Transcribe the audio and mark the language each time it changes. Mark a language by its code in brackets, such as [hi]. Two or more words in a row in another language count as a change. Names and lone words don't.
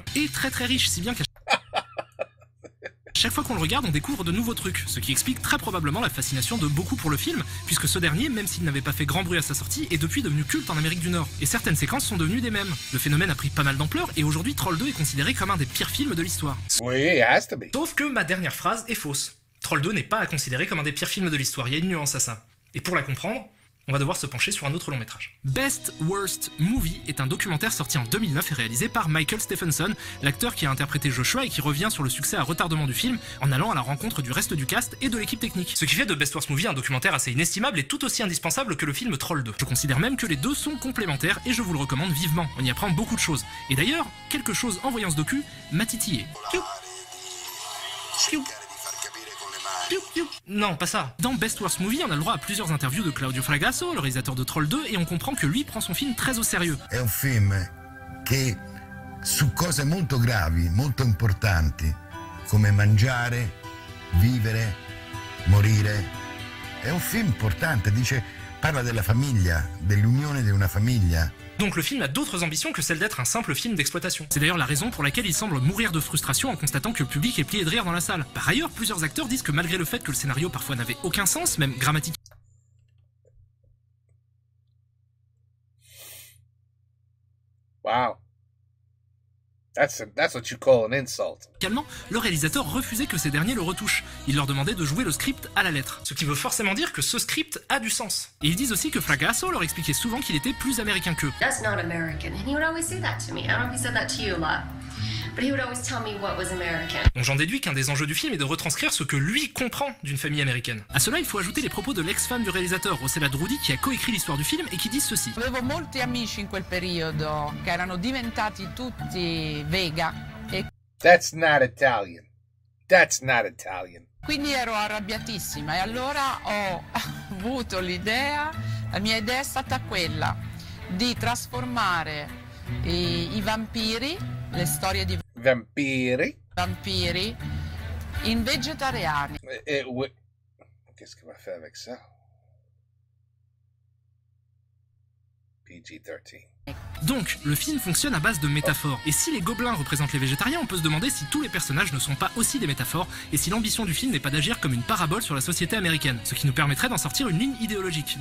[fr] Et très très riche, si bien qu'à chaque fois qu'on le regarde, on découvre de nouveaux trucs, ce qui explique très probablement la fascination de beaucoup pour le film, puisque ce dernier, même s'il n'avait pas fait grand bruit à sa sortie, est depuis devenu culte en Amérique du Nord. Et certaines séquences sont devenues des mèmes. Le phénomène a pris pas mal d'ampleur, et aujourd'hui Troll 2 est considéré comme un des pires films de l'histoire. Oui, [en] it has to be. [fr] Sauf que ma dernière phrase est fausse. Troll 2 n'est pas à considérer comme un des pires films de l'histoire, il y a une nuance à ça. Et pour la comprendre, on va devoir se pencher sur un autre long métrage. Best Worst Movie est un documentaire sorti en 2009 et réalisé par Michael Stephenson, l'acteur qui a interprété Joshua et qui revient sur le succès à retardement du film en allant à la rencontre du reste du cast et de l'équipe technique. Ce qui fait de Best Worst Movie un documentaire assez inestimable et tout aussi indispensable que le film Troll 2. Je considère même que les deux sont complémentaires et je vous le recommande vivement, on y apprend beaucoup de choses. Et d'ailleurs, quelque chose en voyant ce docu m'a titillé. Piou. Piou. Piou, piou. Non, pas ça. Dans Best Worst Movie, on a le droit à plusieurs interviews de Claudio Fragasso, le réalisateur de Troll 2, et on comprend que lui prend son film très au sérieux. [it] È un film che su cose molto gravi, molto importanti, come mangiare, vivere, morire. È un film importante, parla della famiglia, dell'unione di una famiglia, [fr] Donc le film a d'autres ambitions que celle d'être un simple film d'exploitation. C'est d'ailleurs la raison pour laquelle il semble mourir de frustration en constatant que le public est plié de rire dans la salle. Par ailleurs, plusieurs acteurs disent que malgré le fait que le scénario parfois n'avait aucun sens, même grammaticalement, [en] Wow. That's what you call an insult. [fr] Le réalisateur refusait que ces derniers le retouchent. Il leur demandait de jouer le script à la lettre. Ce qui veut forcément dire que ce script a du sens. Et ils disent aussi que Fragasso leur expliquait souvent qu'il était plus américain qu'eux. [en] That's not American. And he would always say that to me. I don't know if he said that to you a lot. But he would always tell me what was American. [fr] Donc j'en déduis qu'un des enjeux du film est de retranscrire ce que lui comprend d'une famille américaine. À cela, il faut ajouter les propos de l'ex-femme du réalisateur, Rossella Drudi, qui a coécrit l'histoire du film et qui dit ceci. [it] Avevo molti amici in quel periodo che erano diventati tutti vega. [en] That's not Italian. That's not Italian. [it] Quindi ero arrabbiatissima e allora ho avuto l'idea, la mia idea è stata quella di trasformare i vampiri, le storie di vampiri in vegetariani. [fr] Qu'est-ce qu'on va faire avec ça? PG-13. Donc, le film fonctionne à base de métaphores. Et si les gobelins représentent les végétariens, on peut se demander si tous les personnages ne sont pas aussi des métaphores, et si l'ambition du film n'est pas d'agir comme une parabole sur la société américaine, ce qui nous permettrait d'en sortir une ligne idéologique.